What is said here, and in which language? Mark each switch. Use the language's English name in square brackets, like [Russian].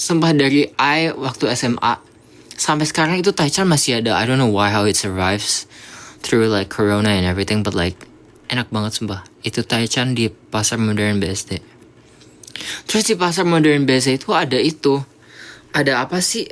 [Indonesian] Sumpah, dari I waktu SMA sampai sekarang itu Taichan masih ada. [English] I don't know how it survives through like Corona and everything, but like [Indonesian] enak banget sumpah. Itu Taichan di pasar modern BSD. Terus di pasar modern BSD itu ada apa sih?